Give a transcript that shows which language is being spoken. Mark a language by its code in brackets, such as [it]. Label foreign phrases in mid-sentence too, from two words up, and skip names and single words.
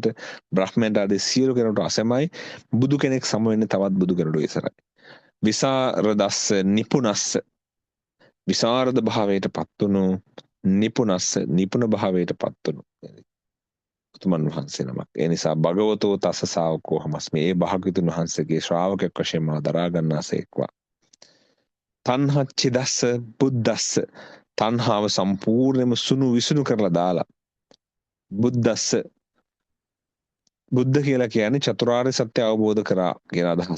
[si] බ්‍රහ්මයන්ට ආදී සියලු කෙනෙකුට අසමයි බුදු කෙනෙක් සම වෙන්නේ තවත් බුදු කෙනෙකුට ඉස්සරයි විසරදස්ස නිපුනස්ස විසරද භාවයට පත්තුණු නිපුනස්ස නිපුන භාවයට පත්තුණු උතුමන් වහන්සේ නමක් ඒ නිසා [pi] භගවතෝ තස්ස ශාවකෝ හමස්මි [si] ඒ භාග්‍යවතුන් වහන්සේගේ ශ්‍රාවකෙක් වශයෙන් මා දරා ගන්නාසේක්වා [pi] තණ්හච්චිදස්ස බුද්දස්ස [si] තණ්හාව සම්පූර්ණයෙන්ම සුණු විසුණු කරලා දාලා බුද්දස්ස බුද්ධ කියලා කියන්නේ චතුරාර්ය සත්‍ය අවබෝධ කරා කියන අදහස.